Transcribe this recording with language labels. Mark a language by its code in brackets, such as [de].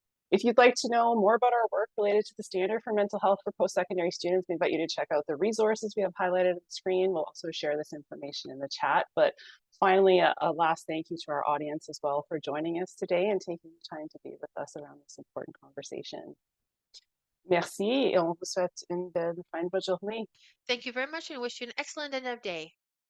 [en] If you'd like to know more about our work related to the standard for mental health for post-secondary students, we invite you to check out the resources we have highlighted on the screen. We'll also share this information in the chat. But finally, a last thank you to our audience as well for joining us today and taking the time to be with us around this important conversation. [fr] Merci, et on vous souhaite une belle fin de journée. [en] Thank you very much and wish you an excellent end of day.